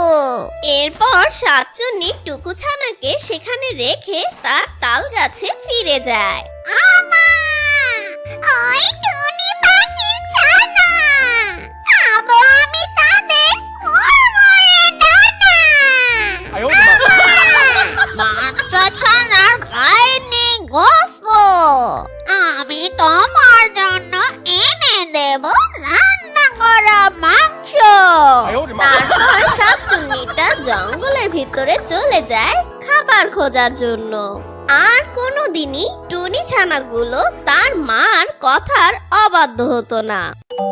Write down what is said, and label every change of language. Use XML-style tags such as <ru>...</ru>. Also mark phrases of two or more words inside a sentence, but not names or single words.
<bn>এরপর সাতচন্নি টুকু ছানাকে সেখানে রেখে তার তাল গাছে ফিরে যায়। ওই টুনি পাখির ছানা, খাবো আমি তাদের মুড়মুড়ে ডানা।</bn> <zh>哎呦我的妈！</zh> <bn>বাচ্চা ছানার গায়ে নেই গোস্ত। আমি তোমার জন্য এনে দেব রান্না করা মাংস।</bn> <zh>哎呦我的妈！</zh> <bn>তারপর শাকচুন্নিটা জঙ্গলের ভিতরে চলে যায় খাবার খোঁজার জন্য। আর কোনোদিনই টুনি ছানাগুলো তার মার কথার অবাধ্য হতো না।</bn>